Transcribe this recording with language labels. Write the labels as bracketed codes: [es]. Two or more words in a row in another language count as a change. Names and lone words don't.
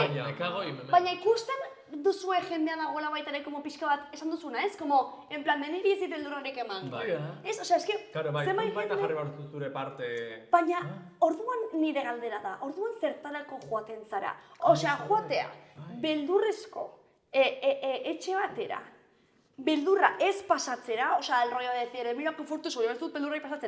[es] Ah, ja. Me cago y me meto. [eu] baina ikusten duzue jendea dagoela baita ere como pixka bat esan duzuna, ez? [es] Como, en plan, de [eu] niri ez dit beldurrarik eman. Bai. Ez, osea, eske, Claro, bai, zenbait baita jende- jarri behar dut zure parte... Baina, orduan nire galdera da, orduan zertarako joaten zara. Osea, joatea, beldurrezko etxe batera, beldurra ez pasatzera, osea, [es] el rollo de decir, mira que fuerte soy, [eu] ez dut beldurra pasatzen.